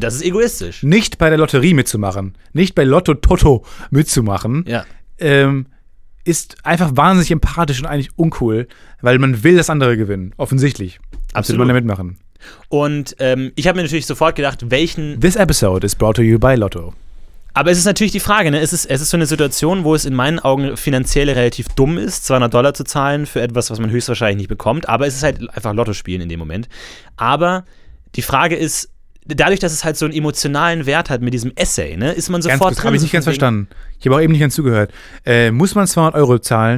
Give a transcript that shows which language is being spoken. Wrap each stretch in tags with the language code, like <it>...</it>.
<de>Das ist egoistisch. Nicht bei der Lotterie mitzumachen, nicht bei Lotto Toto mitzumachen, ist einfach wahnsinnig empathisch und eigentlich uncool, weil man will das andere gewinnen, offensichtlich. Absolut. Will man da mitmachen. Und ich habe mir natürlich sofort gedacht, welchen...</de> <en>This episode is brought to you by Lotto.</en> <de>Aber es ist natürlich die Frage, ne? Es ist so eine Situation, wo es in meinen Augen finanziell relativ dumm ist, $200 zu zahlen für etwas, was man höchstwahrscheinlich nicht bekommt. Aber es ist halt einfach Lotto spielen in dem Moment. Aber die Frage ist, dadurch, dass es halt so einen emotionalen Wert hat mit diesem Essay, ne, ist man sofort ganz kurz, dran. Habe ich nicht ganz verstanden. Ich habe auch eben nicht ganz zugehört. Muss man $200 zahlen,</de>